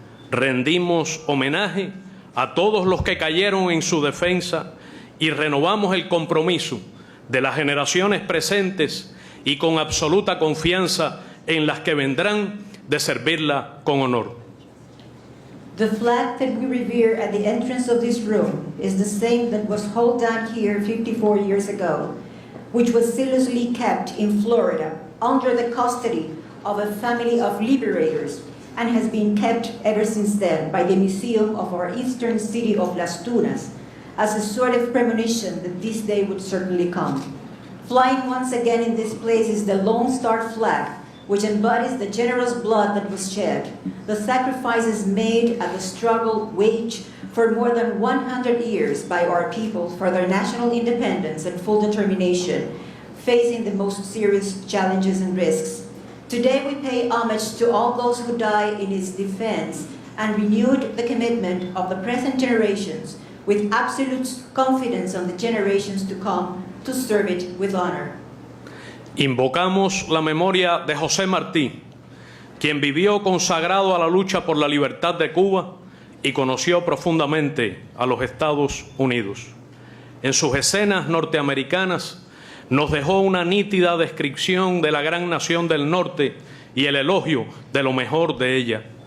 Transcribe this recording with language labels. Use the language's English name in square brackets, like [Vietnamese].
[Spanish] Rendimos homenaje a todos los que cayeron en su defensa y renovamos el compromiso de las generaciones presentes y con absoluta confianza en las que vendrán de servirla con honor. [English] The flag that we revere at the entrance of this room is the same that was hauled down here 54 years ago, which was zealously kept in Florida under the custody of a family of liberators and has been kept ever since then by the museum of our eastern city of Las Tunas as a sort of premonition that this day would certainly come. Flying once again in this place is the Lone Star flag, which embodies the generous blood that was shed, the sacrifices made and the struggle waged for more than 100 years by our people for their national independence and full determination, facing the most serious challenges and risks. Today we pay homage to all those who died in its defense and renewed the commitment of the present generations with absolute confidence on the generations to come to serve it with honor. [Spanish] Invocamos la memoria de José Martí, quien vivió consagrado a la lucha por la libertad de Cuba y conoció profundamente a los Estados Unidos. En sus escenas norteamericanas nos dejó una nítida descripción de la gran nación del norte y el elogio de lo mejor de ella.